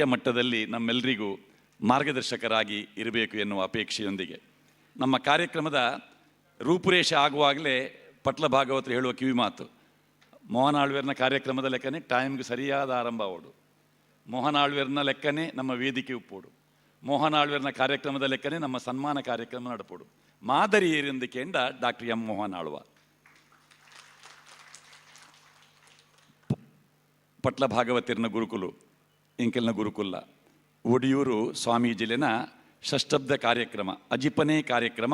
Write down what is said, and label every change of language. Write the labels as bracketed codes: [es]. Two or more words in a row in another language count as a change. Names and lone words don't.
[kn] ಮಟ್ಟದಲ್ಲಿ ನಮ್ಮೆಲ್ಲರಿಗೂ ಮಾರ್ಗದರ್ಶಕರಾಗಿ ಇರಬೇಕು ಎನ್ನುವ ಅಪೇಕ್ಷೆಯೊಂದಿಗೆ ನಮ್ಮ ಕಾರ್ಯಕ್ರಮದ ರೂಪುರೇಷೆ ಆಗುವಾಗಲೇ ಪಟ್ಲ ಭಾಗವತರು ಹೇಳುವ ಕಿವಿ ಮಾತು, [tcy] ಮೋಹನ್ ಆಳ್ವೇರ್ನ ಕಾರ್ಯಕ್ರಮದ ಲೆಕ್ಕನೇ ಟೈಮ್ಗೆ ಸರಿಯಾದ ಆರಂಭ ಓಡು, ಮೋಹನ್ ಆಳ್ವೇರ್ನ ಲೆಕ್ಕನೇ ನಮ್ಮ ವೇದಿಕೆ ಉಪ್ಪೋಡು, ಮೋಹನ್ ಆಳ್ವೇರ್ನ ಕಾರ್ಯಕ್ರಮದ ಲೆಕ್ಕನೇ ನಮ್ಮ ಸನ್ಮಾನ ಕಾರ್ಯಕ್ರಮ ನಡಪೋಡು. ಮಾದರಿ ಏರಿಂದಿಕೆಂಡ ಡಾಕ್ಟರ್ ಎಂ ಮೋಹನ್ ಆಳ್ವ. ಪಟ್ಲ ಭಾಗವತಿರ್ನ ಗುರುಕುಲು ಇಂಕೆಲ್ನ ಗುರುಕುಲ್ಲ ಒಡಿಯೂರು ಸ್ವಾಮೀಜಿಲಿನ ಷಷ್ಟಬ್ದ ಕಾರ್ಯಕ್ರಮ ಅಜಿಪನೆ ಕಾರ್ಯಕ್ರಮ